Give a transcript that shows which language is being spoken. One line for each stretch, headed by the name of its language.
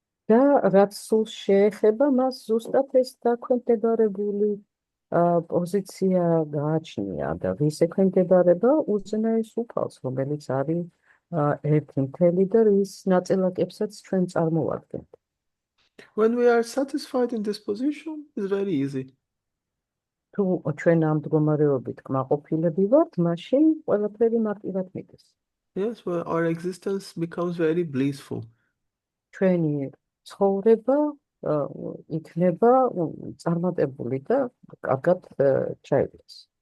Georgian: და რაც სულს შეეხება, მას ზუსტად ეს დაქვემდებარებული პოზიცია გააჩნია და ვის ექვემდებარება უზენაეს უფალს, რომელიც არის ერთი მთელი და რის ნაწილაკებსაც ჩვენ წარმოვადგენთ.
English: When we are satisfied in this position, it's very easy.
Georgian: თუ ჩვენ ამ მდგომარეობით კმაყოფილები ვართ, მაშინ ყველაფერი მარტივად მიდის.
English: Yes, well, our existence becomes very blissful.
Georgian: ჩვენი ცხოვრება იქნება წარმატებული და კარგად ჩაიდეს.